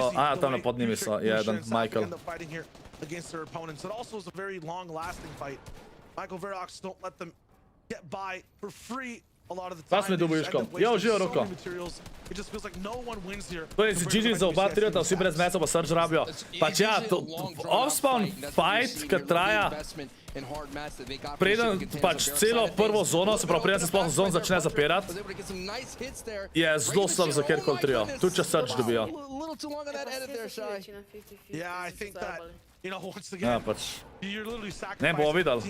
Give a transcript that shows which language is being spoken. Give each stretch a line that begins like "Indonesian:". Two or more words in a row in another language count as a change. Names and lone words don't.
Slovenian: tam pod njimi so, je eden, Michael. Pa smo dobil Juško. Živo roko. To je GG za oba triota, vsi brez meca pa Surge rabijo. Pač ja,
English: off-spawn fight,
Slovenian: ki traja preden pač celo prvo zono, se pravi preden se sploh zon začne zapirati, je zelo slab za kjerkoli trio. Tudi če Surge dobijo. Ja, pač. Ne bomo videli.